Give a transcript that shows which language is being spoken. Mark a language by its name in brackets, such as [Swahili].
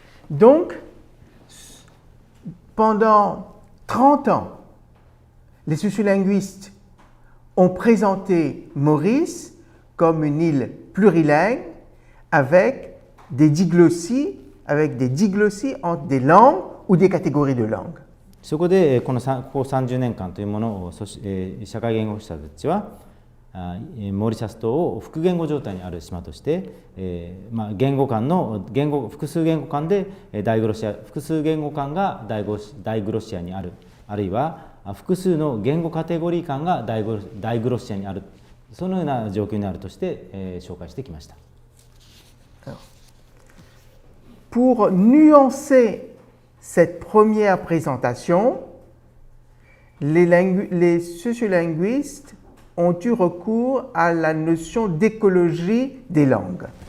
[French] Donc, pendant 30 ans, les sociolinguistes ont présenté Maurice comme une île plurilingue avec des diglossies entre des langues ou des catégories de langues. [Japanese] そこでここ30年間というものを社会言語学者たちはモーリシャス島を複言語状態にある島として複数言語間でダイグロシア複数言語間がダイグロシアにあるあるいは複数の言語カテゴリー間がダイグロシアにあるそのような状況にあるとして紹介してきました。 [French] Pour nuancer cette première présentation, les sociolinguistes ont eu recours à la notion d'écologie des langues.